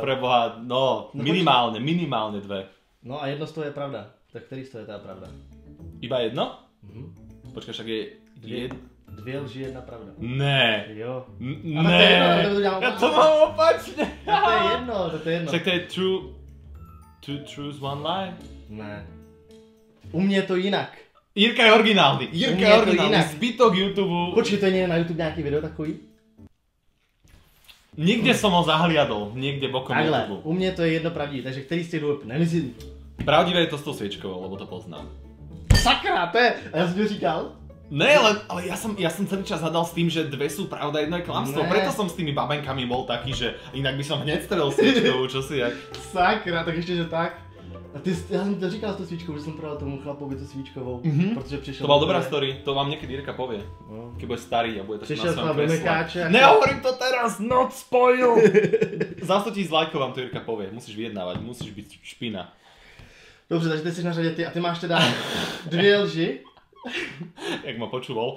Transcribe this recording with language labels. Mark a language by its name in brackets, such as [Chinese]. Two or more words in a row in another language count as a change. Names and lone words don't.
[Slovak] Preboha, no, minimálne 2. [Czech] No a jedno z toho je pravda. Tak který z toho je teda pravda? [Slovak] Iba jedno? Počkaj, však je... 2 lži, 1 pravda. [Czech] Ne. Jo. [Slovak] Ne. Ja to mám opačne. To je jedno. Však to je [English] two truths, 1 lie. [Czech] Ne. U mě je to jinak. [Slovak] Jirka je originálny. Zbytok YouTube. [Czech] Počkej, to je na YouTube nějaký video takový? [Slovak] Niekde som ho zahliadol, niekde bokom [Czech] Takhle, YouTube. u mě to je jedno pravdivé, takže který z těch dvou nemyslím. [Slovak] Pravdivé je to s tou sviečkou, lebo to poznám. [Czech] Sakra, to je, a já jsem to říkal? [Slovak] Ne, ale ja som celý čas hádal s tým, že 2 sú pravda, 1 je klamstvo. Preto som s tými babenkami bol taký, že inak by som hneď strelil sviečkou, čo si jak. [Czech] Sakra, tak ještě že tak. A já jsem to říkal s tou svíčkou, že jsem prodal tomu chlapovi tu svíčkovou, protože přišel... [Slovak] To bola dobrá story, to vám niekedy Jirka povie. Keď bude starý a bude tak na svojom kresle. Nehovorím to teraz, noc spojil! Za 100 000 lajkov vám to Jirka povie, musíš vyjednávať, musíš byť špina. [Czech] Dobře, takže ty jsi na řadě ty a ty máš teda 2 lži. [Slovak] Jak ma počúval.